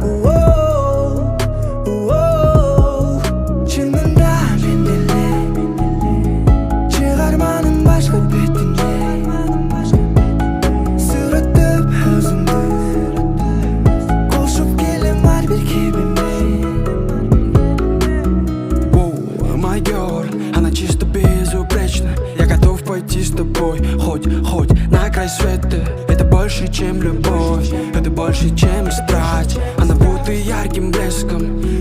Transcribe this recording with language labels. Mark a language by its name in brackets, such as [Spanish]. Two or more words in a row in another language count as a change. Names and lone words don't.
[Kyrgyz] Чынында мен деле чыгарманым башка бетине. Сүрөттөп өзүңдү кошуп келем ар бир кебиме. [English] My girl, [Russian] она чисто безупречна. Я готов пойти с тобой хоть на край света. Это больше, чем любовь, это больше, чем страсть. Она будто ярким блеском